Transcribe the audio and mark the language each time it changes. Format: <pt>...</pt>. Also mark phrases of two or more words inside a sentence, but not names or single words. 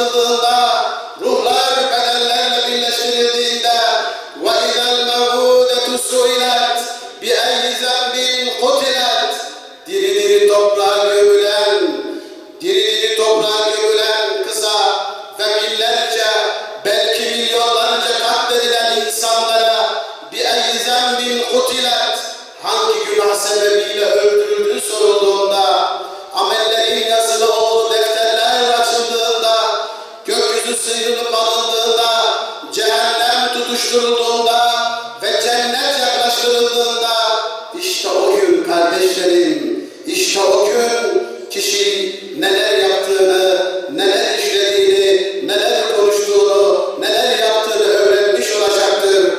<tr>yapıldığında, ruhlar bedenlerle birleştirildiğinde</tr> <ar>وَاِذَا الْمَوْءُودَةُ سُئِلَتْ بِأَيِّ ذَنْبٍ قُتِلَتْ</ar> <tr>Diri diri toprağa gömülen kıza ve binlerce, belki milyonlarca katledilen insanlara</tr> <ar>بِأَيِّ ذَنْبٍ قُتِلَتْ</ar> <tr>hangi günah sebebiyle öldürüldüğü sorulduğunda, amellerin yazılı olduğu defterler açıldığında, gökyüzü sıyrılıp alındığında, cehennem tutuşturulduğunda ve cennet yaklaştırıldığında, işte o gün kardeşlerim, işte o gün kişi neler yaptığını, neler işlediğini, neler konuştuğunu, neler yaptığını öğrenmiş olacaktır.</tr>